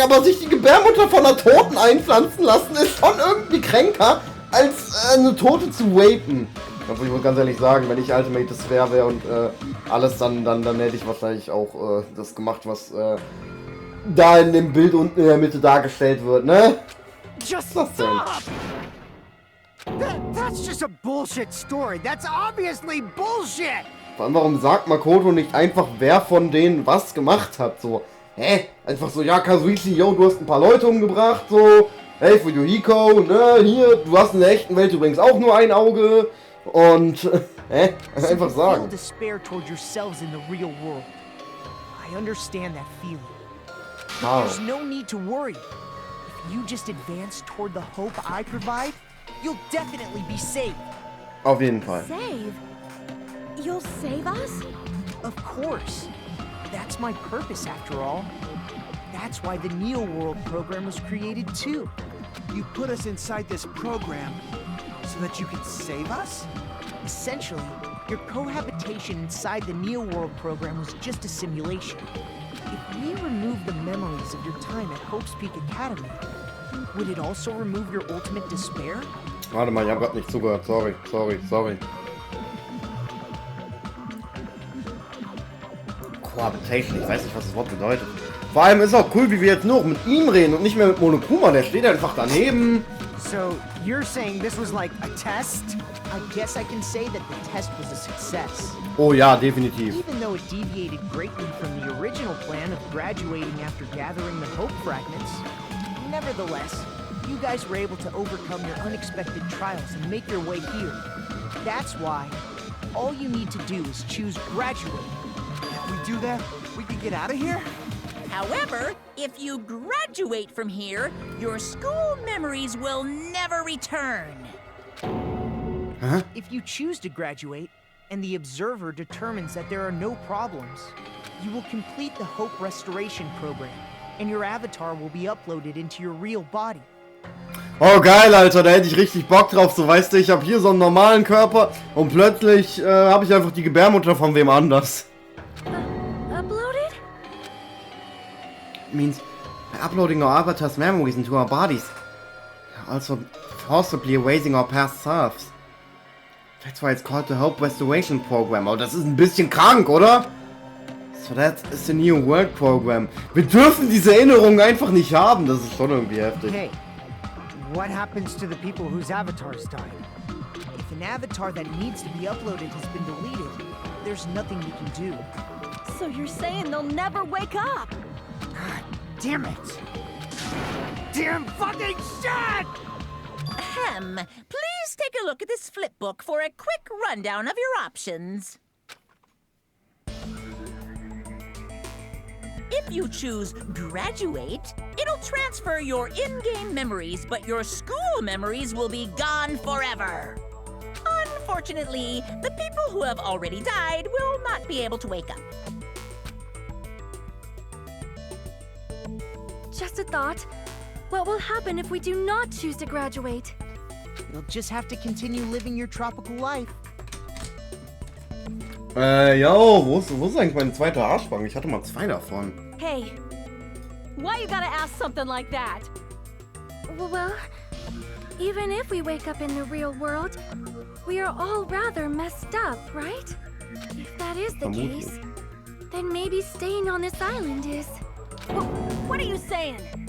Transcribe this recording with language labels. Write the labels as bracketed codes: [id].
[de] Aber sich die Gebärmutter von einer Toten einpflanzen lassen, ist schon irgendwie kränker, als eine Tote zu rapen. Also ich muss ganz ehrlich sagen, wenn ich Ultimate Sphere wäre und alles, dann hätte ich wahrscheinlich auch das gemacht, was da in dem Bild unten in der Mitte dargestellt wird, ne? [en] Just stop! That's just a bullshit story. That's obviously bullshit! [de] Vor allem, warum sagt Makoto nicht einfach, wer von denen was gemacht hat? So, hä? Einfach so, ja, Kazuichi, yo, du hast ein paar Leute umgebracht, so. Hey, Fuyuhiko, ne, hier, du hast in der echten Welt übrigens auch nur ein Auge. Und, einfach sagen. [en] Despair toward yourselves in the real world. I understand that feeling. Wow. There's no need to worry. If you just advance toward the hope I provide, you'll definitely be saved. [de] Auf jeden Fall. [en] Save? You'll save us? Of course. That's my purpose after all. That's why the Neo World program was created too. You put us inside this program so that you could save us? Essentially, your cohabitation inside the Neo World program was just a simulation. If we remove the memories of your time at Hope's Peak Academy, would it also remove your ultimate despair? [de] Warte mal, ich hab grad nicht zugehört. Sorry. Cohabitation, ich weiß nicht, was das Wort bedeutet. Vor allem ist auch cool, wie wir jetzt nur mit ihm reden und nicht mehr mit Monokuma. Der steht einfach daneben. [en] So, you're saying this was like a test? I guess I can say that the test was a success. [de] Oh ja, definitiv. [en] Even though it deviated greatly from the original plan of graduating after gathering the Hope fragments, nevertheless, you guys were able to overcome your unexpected trials and make your way here. That's why all you need to do is choose graduate. If we do that, we can get out of here? However, if you graduate from here, your school memories will never return. Huh? If you choose to graduate, and the observer determines that there are no problems, you will complete the Hope Restoration Program, and your avatar will be uploaded into your real body. [de] Oh geil, Alter, da hätte ich richtig Bock drauf. So, weißt du, ich habe hier so einen normalen Körper und plötzlich habe ich einfach die Gebärmutter von wem anders. [en] Uploaded? Means by uploading our avatar's memories into our bodies. Also forcibly erasing our past selves. That's why it's called the Hope Restoration Program. [de] Aber das ist ein bisschen krank, oder? [en] So that is the New World Program. [de] Wir dürfen diese Erinnerungen einfach nicht haben. Das ist schon irgendwie heftig. [en] Hey, what happens to the people whose avatars died? If an avatar that needs to be uploaded has been deleted, there's nothing we can do. So you're saying they'll never wake up? God damn it! Damn fucking shit! Ahem. Please take a look at this flipbook for a quick rundown of your options. If you choose graduate, it'll transfer your in-game memories, but your school memories will be gone forever. Unfortunately, the people who have already died will not be able to wake up. Just a thought. What will happen if we do not choose to graduate? You'll just have to continue living your tropical life. [de] Wo ist eigentlich mein zweiter Arschbang? Ich hatte mal 2 davon. [en] Hey, why you gotta ask something like that? Well, even if we wake up in the real world, we are all rather messed up, right? If that is the case, then maybe staying on this island is... What are you saying?